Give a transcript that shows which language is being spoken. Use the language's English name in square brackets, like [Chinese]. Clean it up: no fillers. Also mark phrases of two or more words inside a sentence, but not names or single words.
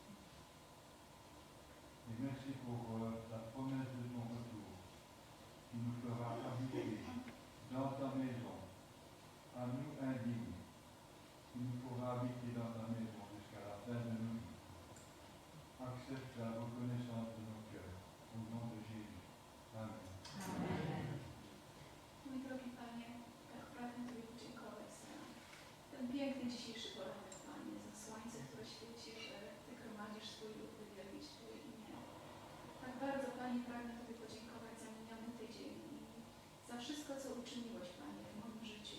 [French] Et merci pour la promesse de ton retour qui nous fera habiter dans ta maison, à nous indignes, qui nous fera habiter dans ta maison jusqu'à la fin de nos vies. Accepte la reconnaissance de nos cœurs, au nom de Jésus. Amen. Amen. [Polish] Mój drogi Panie, tak pragnę Tobie podziękować za ten piękny dzisiejszy poranek, Panie, za słońce, które świeci, że Ty gromadzisz swój lud, by wielbić Twoje imię. Tak bardzo, Panie, pragnę Tobie podziękować za miniony tydzień i za wszystko, co uczyniłeś, Panie, w moim życiu.